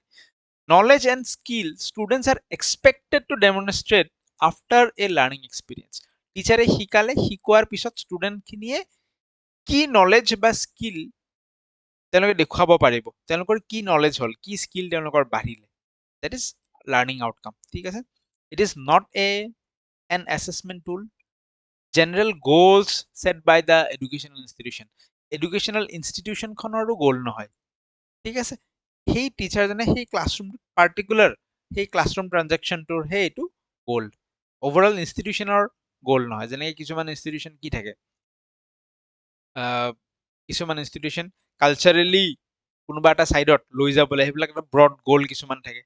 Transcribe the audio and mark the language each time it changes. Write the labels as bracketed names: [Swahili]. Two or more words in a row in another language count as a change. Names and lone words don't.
[English] knowledge and skill students are expected to demonstrate after a learning experience, [Assamese] টিচাৰে শিকালে, শিকোৱাৰ পিছত ষ্টুডেণ্টখিনিয়ে কি নলেজ বা স্কিল তেওঁলোকে দেখুৱাব পাৰিব, তেওঁলোকৰ কি নলেজ হ'ল, কি স্কিল তেওঁলোকৰ বাঢ়িলে, [English] that is learning outcome. [Assamese] ঠিক আছে, [English] it is not an assessment tool. General goals set by the educational institution [Assamese] খনৰো গোল নহয়। ঠিক আছে, সেই টিচাৰজনে সেই ক্লাছৰুম পাৰ্টিকুলাৰ সেই [English] classroom transaction [Assamese] হে এইটো গোল, অভাৰঅল ইনষ্টিটিউচনৰ গোল নহয়। যেনেকৈ কিছুমান ইনষ্টিটিউচন কি থাকে, কিছুমান ইনষ্টিটিউচন কালচাৰেলি কোনোবা এটা চাইডত লৈ যাবলৈ, সেইবিলাক এটা [English] broad goal [Assamese] কিছুমান থাকে।